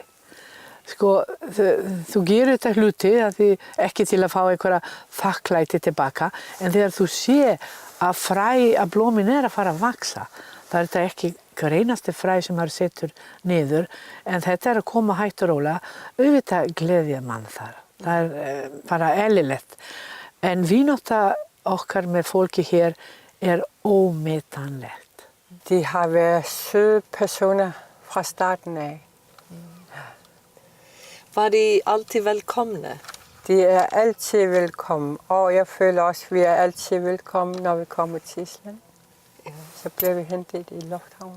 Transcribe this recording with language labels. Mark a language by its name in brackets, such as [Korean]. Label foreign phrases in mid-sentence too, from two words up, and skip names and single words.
[Icelandic] Sko, þú gerir þetta hluti ekki til að fá einhverja þakklæti tilbaka, en þegar þú sé að blómin er að fara að vaxa, það er þetta ekki hver einasti fræ sem maður setur niður, en þetta er að koma hægt og rólega, auðvitað gleðja mann þar. Það bara eðlilegt. En vinátta okkar með fólki hér ómetanlegt. [Danish] De har været søde personer fra starten af. Var de alltid velkomne? De er altid velkommen, og jeg føler også, at vi er altid velkommen, når vi kommer til Island. Ja. Så bliver vi hentet i lufthavnen.